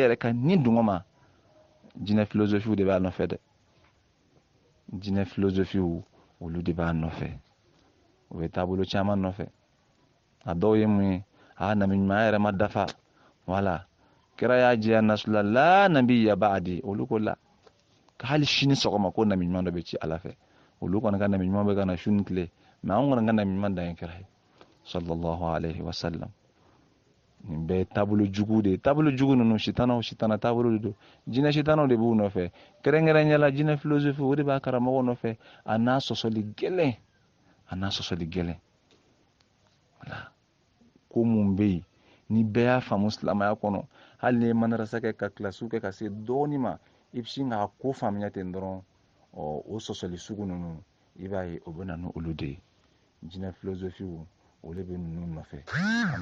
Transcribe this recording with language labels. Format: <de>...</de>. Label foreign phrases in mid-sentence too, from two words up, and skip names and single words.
<bm>yɛrɛ kan ni dungɔ ma jinɛ filosofiw de b'a nɔfɛ dɛ jinɛ filosofiw olu de b'a nɔfɛ o bɛ taabolo caman nɔfɛ a dɔw ye mun ye nabi ɲuman yɛrɛ ma dafa wala kira y'a jɛya nasula la</bm> <ar>نبي بعدي</ar> <bm>olu ko la hali sini sɔgɔma ko nabi ɲuman dɔ bɛ ci ala fɛ olu kɔni ka nabi ɲuman bɛ ka na su ni tile mɛ an kɔni ka nabi ɲuman dan ye kira ye</bm> <ar>صلى الله عليه وسلم</ar> <bm>nin bɛɛ taabolo jugu de taabolo jugu ninnu sitana taabolo de don jinɛ sitanaw de b'u nɔfɛ kɛrɛnkɛrɛnyala jinɛ filosofi o de b'a karamɔgɔ nɔfɛ a n'a sɔsɔli gɛlɛn wala ko mun bɛ yen ni bɛɛ y'a faamu silamɛya kɔnɔ hali ni ye madarasa kɛ ka kilasiw kɛ ka se dɔɔni ma i bɛ sin k'a ko faamuya ten dɔrɔn o sɔsɔli sugu ninnu i b'a ye o bɛ na n'olu de ye jinɛ filosofiw olu bɛ ninnu nɔfɛ an</bm>